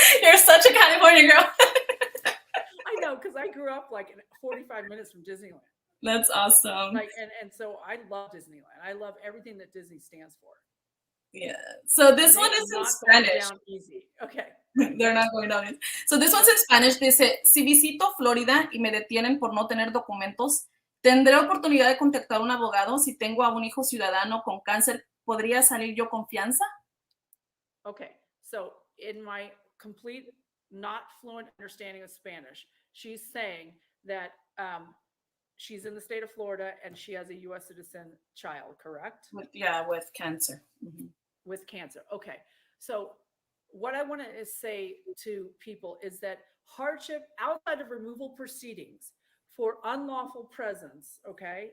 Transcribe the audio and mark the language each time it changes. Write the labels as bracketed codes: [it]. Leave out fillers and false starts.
[en] You're such a California girl. I know, because I grew up like 45 minutes from Disneyland. That's awesome. Like, and so I love Disneyland. I love everything that Disney stands for. Yeah. So this one is in Spanish. Down easy. Okay. They're not going down easy. So this one's in Spanish. [es] Dice, si visito Florida y me detienen por no tener documentos, ¿tendré oportunidad de contactar a un abogado? Si tengo a un hijo ciudadano con cáncer, ¿podría salir yo con fianza? [en] Okay. So in my complete, not fluent understanding of Spanish, she's saying that she's in the state of Florida and she has a U.S. citizen child, correct? With cancer. Mm-hmm. With cancer. Okay. So what I want to say to people is that hardship outside of removal proceedings for unlawful presence, okay?